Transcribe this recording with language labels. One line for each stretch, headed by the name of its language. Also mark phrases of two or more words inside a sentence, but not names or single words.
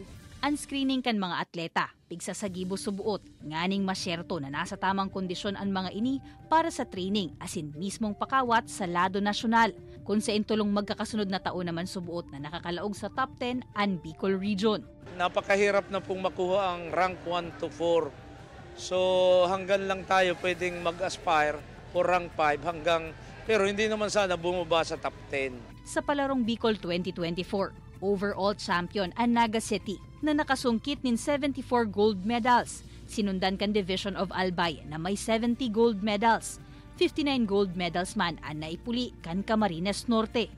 Bikol: Ang screening kan mga atleta, pigsasagibo subuot, nganing masyerto na nasa tamang kondisyon ang mga ini para sa training asin mismong pakawat sa lado nasyonal. Kung sa intulong magkakasunod na taon naman subuot na nakakalaog sa
English: top 10
Bikol: ang Bicol Region.
Filipino: Napakahirap na pong makuha ang rank 1 to 4. So hanggang lang tayo pwedeng mag-aspire
English: for rank 5
Filipino: pero hindi naman sana bumaba sa
English: top 10.
Bikol: Sa Palarong Bicol 2024,
English: overall champion
Bikol: ang Naga City na nakasungkit nin 74
English: gold medals.
Bikol: Sinundan kan Division of Albay na may 70
English: gold medals.
Bikol: 59
English: gold medals
Bikol: man ang naipuli kan Camarines Norte.